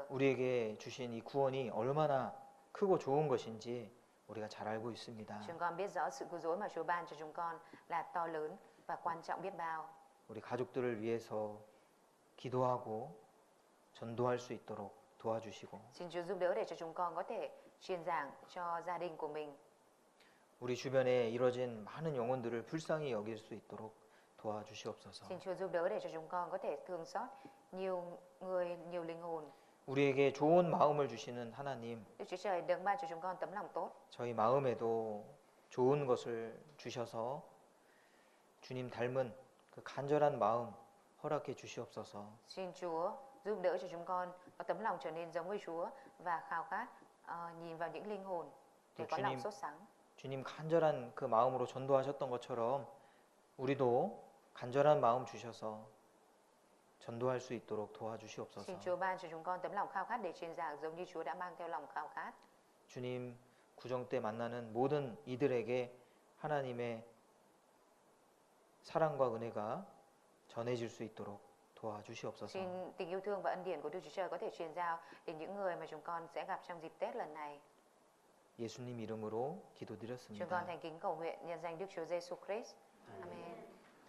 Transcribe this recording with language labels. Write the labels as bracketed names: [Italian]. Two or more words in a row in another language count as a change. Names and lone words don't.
[Korean] 우리에게 주신 이 구원이 얼마나 크고 좋은 것인지 우리가 잘 알고 있습니다. [Vietnamese] Chúng con biết rõ sự cứu rỗi mà Chúa ban cho chúng con là to lớn và quan trọng biết bao. [Korean] 우리 가족들을 위해서 기도하고 전도할 수 있도록 도와주시고 [Vietnamese] Xin Chúa giúp đỡ để cho chúng con có thể truyền giảng cho gia đình của mình. [Korean] 우리 주변에 이뤄진 많은 영혼들을 불쌍히 여길 수 있도록 도와주시옵소서. [Vietnamese] Xin Chúa giúp đỡ để cho chúng con có thể thương xót nhiều người, nhiều linh hồn. [Korean] 우리에게 좋은 마음을 주시는 하나님, [Vietnamese] Đức Chúa Trời đấng ban cho chúng con tấm lòng tốt. [Korean] 저희 마음에도 좋은 것을 주셔서 주님 닮은 그 간절한 마음 허락해 주시옵소서. [Vietnamese] Xin Chúa giúp đỡ cho chúng con có tấm lòng trở nên giống với Chúa và khao khát nhìn vào những linh hồn để có lòng sốt sắng. [Korean] 주님 간절한 그 마음으로 전도하셨던 것처럼 우리도 간절한 마음 주셔서 전도할 수 있도록 도와주시옵소서. [Vietnamese] Xin Chúa ban cho chúng con tấm lòng khao khát để truyền giảng giống như Chúa đã mang theo lòng khao khát. [Korean] 주님 구정 때 만나는 모든 이들에게 하나님의 사랑과 은혜가 전해질 수 있도록 도와주시옵소서. [Vietnamese] Xin tình yêu thương và ân điển của Đức Chúa Trời có thể truyền giao đến những người mà chúng con sẽ gặp trong dịp Tết lần này. [Korean] 예수님 이름으로 [Vietnamese] Chúng con [Korean] 기도드렸습니다. [Vietnamese] thành kính cầu nguyện nhân danh Đức Chúa Giêsu Christ. Amen.